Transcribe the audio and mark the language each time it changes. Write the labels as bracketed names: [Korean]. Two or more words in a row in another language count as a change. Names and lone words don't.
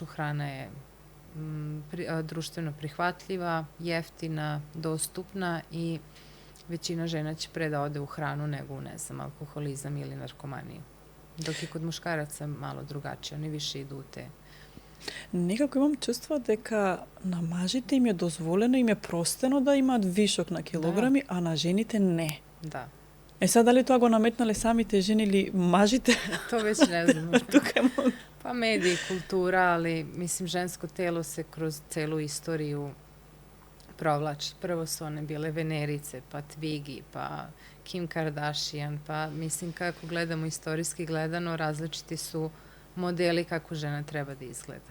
[Serbian] Hrana je društveno prihvatljiva, jeftina, dostupna i većina žena će pre da ode u hranu nego u, alkoholizam ili narkomaniju. Dok je kod muškaraca malo drugačije, oni više idu u te. [Macedonian] Некако имам чувство дека на мажите им е дозволено, им е простено да имаат вишок на килограми, а на жените не. Да. [Serbian] Sad, da li to [Macedonian] го наметнале самите жени или мажите? [Serbian] To već ne znam. Pa mediji, kultura, ali mislim žensko telo se kroz celu istoriju provlači. Prvo su one bile Venerice, pa Twiggy, pa Kim Kardashian, pa mislim kako gledamo istorijski gledano, različiti su modeli kako žena treba da izgleda.